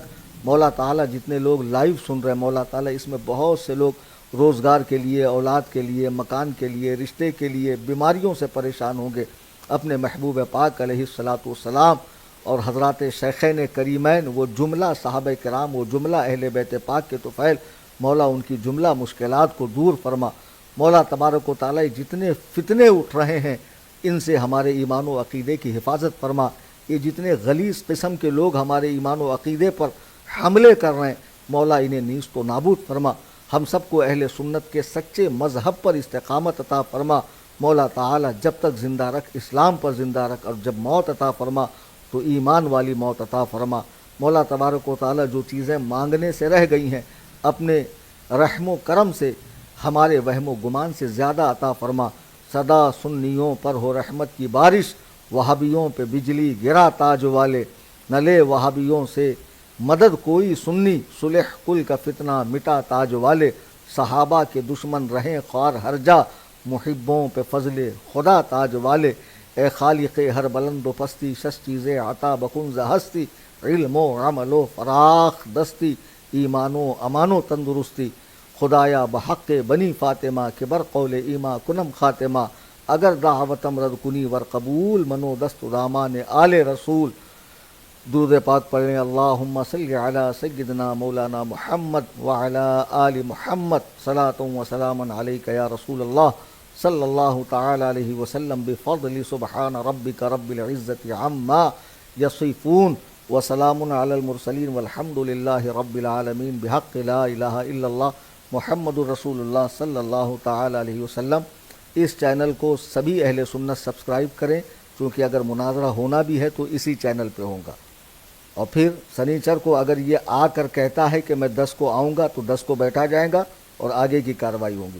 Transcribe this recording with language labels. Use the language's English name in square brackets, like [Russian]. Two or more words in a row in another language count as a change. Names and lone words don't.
[Urdu] مولا تعالیٰ جتنے لوگ لائیو سن رہے ہیں، مولا تعالیٰ اس میں بہت سے لوگ روزگار کے لیے، اولاد کے لیے، مکان کے لیے، رشتے کے لیے، بیماریوں سے پریشان ہوں گے، اپنے محبوب پاک [Arabic] علیہ الصلاۃ والسلام [Urdu] اور حضرات شیخین کریمین وہ جملہ صحابہ کرام، وہ جملہ اہل بیت پاک کے طفیل، مولا ان کی جملہ مشکلات کو دور فرما۔ مولا تبارک و تعالیٰ جتنے فتنے اٹھ رہے ہیں ان سے ہمارے ایمان و عقیدے کی حفاظت فرما۔ یہ جتنے غلیظ قسم کے لوگ ہمارے ایمان و عقیدے پر حملے کر رہے ہیں، مولا انہیں نیست و نابود فرما۔ ہم سب کو اہل سنت کے سچے مذہب پر استقامت عطا فرما۔ مولا تعالی جب تک زندہ رکھ، اسلام پر زندہ رکھ، اور جب موت عطا فرما تو ایمان والی موت عطا فرما۔ مولا تبارک و تعالی جو چیزیں مانگنے سے رہ گئی ہیں اپنے رحم و کرم سے ہمارے وہم و گمان سے زیادہ عطا فرما۔ صدا سنیوں پر ہو رحمت کی بارش، وہابیوں پہ بجلی گرا تاج والے، نہ لے وہابیوں سے مدد کوئی سنی، صلح کل کا فتنہ مٹا تاج والے۔ صحابہ کے دشمن رہیں خوار ہر جا، محبوں پہ فضل خدا تاج والے۔ [Persian] اے خالق ہر بلند و پستی، شش چیزیں عطا بکنز ہستی، علم و عمل و فراخ دستی، ایمان و امان و تندرستی۔ خدایا بحق بنی فاطمہ کہ بر قول ایما کنم خاتمہ، اگر دعوتم رد کنی ور قبول، منو دست دامان آل رسول۔ [Urdu] درود پاک پڑھیں، [Arabic] اللہم صلی علی سیدنا مولانا محمد وعلی آل محمد، صلاۃ و سلام علیک یا رسول اللہ صلی اللہ تعالی علیہ وسلم، بفضل سبحان ربک رب العزت عما یصفون، وسلام علی المرسلین والحمد للہ رب العالمین، بحق لا الہ الا اللہ محمد الرسول اللہ صلی اللہ تعالی علیہ وسلم۔ [Urdu] اس چینل کو سبھی اہل سنت سبسکرائب کریں، چونکہ اگر مناظرہ ہونا بھی ہے تو اسی چینل پہ ہوگا۔ اور پھر سنیچر کو اگر یہ آ کر کہتا ہے کہ میں 10 کو آؤں گا تو 10 کو بیٹھا جائے گا اور آگے کی کارروائی ہوگی۔